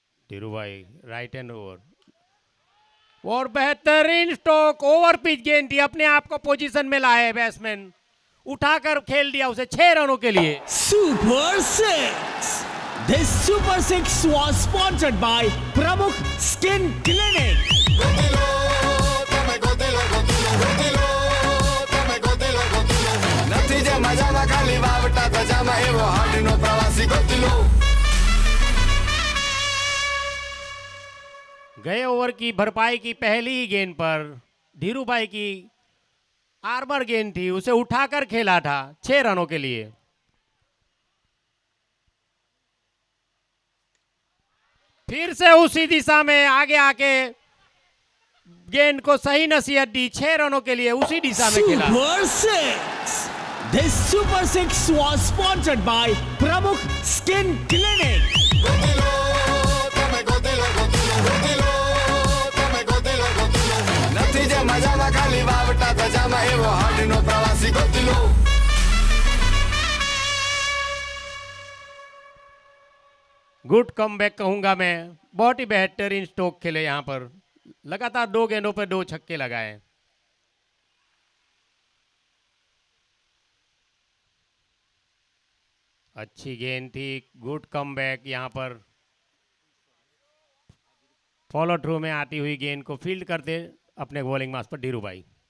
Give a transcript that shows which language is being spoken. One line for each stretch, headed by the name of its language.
Hindi: धीरू भाई right hand over और बेहतरीन स्ट्रोक। ओवर पिच गेंद थी, अपने आप को पोजीशन में लाए बैट्समैन, उठाकर खेल दिया उसे 6 रनों के लिए।
English: Super 6. This Super 6 was sponsored by Pramukh Skin Clinic.
Gujarati: Gotilo તમે ગોતીલો ગોતીલો ગોતીલો તમે ગોતીલો ગોતીલો નથી જે મજામાં ખાલી વાવટા ધજામાં એવો હાડનો પ્રવાસી ગોતીલો।
Hindi: गए ओवर की भरपाई की पहली ही गेंद पर धीरू भाई की आर्मर गेंद थी, उसे उठाकर खेला था 6 रनों के लिए। फिर से उसी दिशा में आगे आके गेंद को सही नसीहत दी, 6 रनों के लिए उसी दिशा में खेला।
English: Super 6. This Super 6 was sponsored by Pramukh Skin Clinic.
Gujarati: Gotilo તમે ગોતીલો ગોતીલો ગોતીલો તમે ગોતીલો ગોતીલો નથી જે મજામાં ખાલી વાવટા ધજામાં એવો હાડનો પ્રવાસી ગોતીલો।
Hindi: गुड कमबैक कहूंगा मैं, बहुत ही बेहतरीन स्ट्रोक खेले यहां पर। लगातार 2 गेंदों पर 2 छक्के लगाए। अच्छी गेंद थी, गुड कमबैक। यहां पर फॉलो थ्रू में आती हुई गेंद को फील्ड करते अपने बॉलिंग मास पर धीरू भाई।